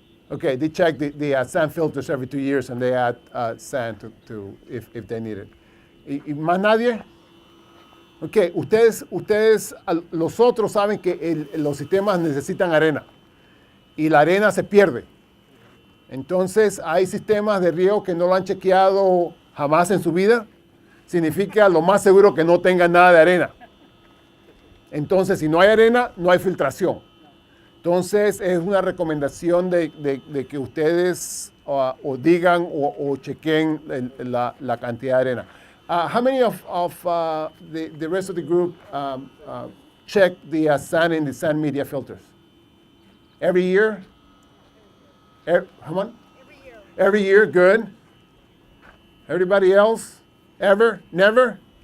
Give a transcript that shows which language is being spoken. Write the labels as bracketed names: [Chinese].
[English] Okay, they check the sand filters every 2 years and they add sand to if they need it. [Spanish] ¿Y más nadie? Ok, ustedes los otros saben que los sistemas necesitan arena y la arena se pierde. Entonces hay sistemas de riego que no lo han chequeado jamás en su vida. Significa lo más seguro que no tengan nada de arena. Entonces si no hay arena, no hay filtración. Entonces es una recomendación de que ustedes o digan o chequen la cantidad de arena. [English] How many of the rest of the group check the sand and the sand media filters? Every year? How much? Every year. Every year, good. Everybody else? Ever? Never?